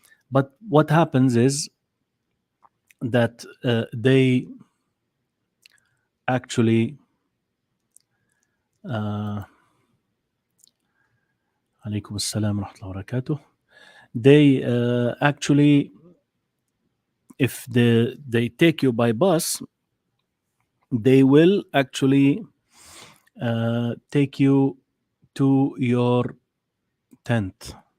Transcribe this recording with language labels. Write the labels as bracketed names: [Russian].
[English] But what happens is that they actually [Arabic] عليكم السلام ورحمة الله وبركاته. [English] They actually, if they take you by bus, they will actually take you to your tent.